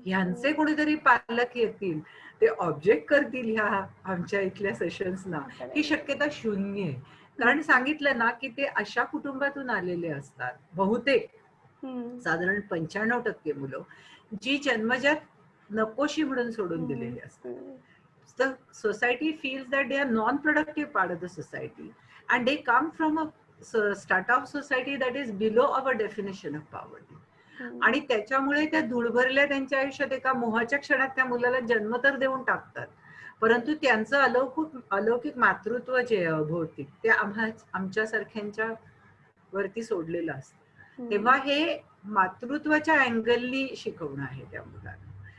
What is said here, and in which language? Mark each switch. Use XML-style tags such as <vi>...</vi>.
<mr>ह्यांचे कोणीतरी पालक येतील, ते ऑब्जेक्ट करतील ह्या आमच्या इथल्या सेशन्सना, ही शक्यता शून्य आहे. कारण सांगितलं ना की ते अशा कुटुंबातून आलेले असतात बहुतेक, हम्म. साधारण 95% मुलं जी जन्मजात नकोशी म्हणून सोडून हम्म. दिलेली असतात. हम्म.</mr> <en>The society feels that they are non-productive part of the society and they come from a strata of society that is below our definition of poverty.</en> <mr>आणि त्याच्यामुळे त्या धुळभरल्या त्यांच्या आयुष्यात एका मोहाच्या क्षणात त्या मुलाला जन्म तर देऊन टाकतात, परंतु त्यांचं अलौकिक मातृत्व जे आहे अभौतिक, ते आमच्यासारख्यांच्या वरती सोडलेलं असतं. तेव्हा हे मातृत्वाच्या अँगलनी शिकवणं आहे त्या मुलांना.</mr>